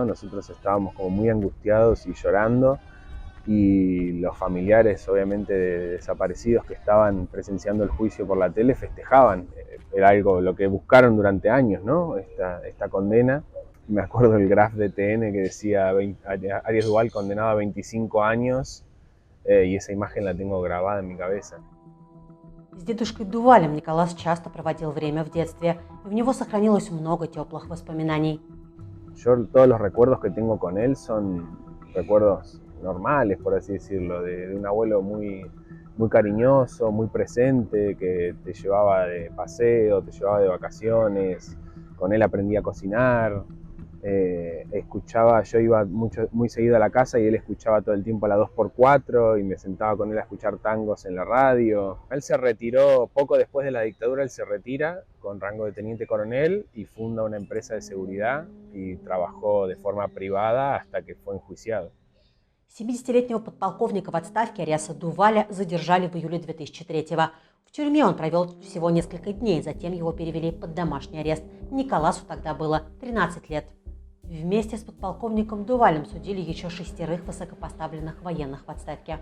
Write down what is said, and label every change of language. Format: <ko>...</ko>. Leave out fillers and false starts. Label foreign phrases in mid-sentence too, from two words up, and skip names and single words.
<es>Nosotros estábamos como muy angustiados y llorando y los familiares obviamente de desaparecidos que estaban presenciando el juicio por la tele festejaban, era algo lo que buscaron durante años, ¿no? Esta condena. Me acuerdo del graph de TN que decía Arias Duval condenado a 25 años y esa imagen la tengo grabada en mi cabeza.</es> <ru>С дедушкой Дувалем Николас часто проводил время в детстве, и у него сохранилось много теплых воспоминаний.</ru> <es>Yo todos los recuerdos que tengo con él son recuerdos normales, por así decirlo, de un abuelo muy, muy cariñoso, muy presente, que te llevaba de paseo, te llevaba de vacaciones, con él aprendí a cocinar, yo iba muy seguido a la casa y él escuchaba todo el tiempo a la 2x4 y me sentaba con él a escuchar tangos en la radio. Él se retiró poco después de la dictadura, él se retira con rango de teniente coronel y funda una empresa de seguridad y trabajó de forma privada hasta que fue enjuiciado.</es> <ru>70-летнего подполковника в отставке Ариаса Дуваля задержали в июле 2003-го. В тюрьме он провел всего несколько дней, затем его перевели под домашний арест. Николасу тогда было 13 лет. Вместе с подполковником Дувалем судили еще 6 высокопоставленных военных в отставке.</ru>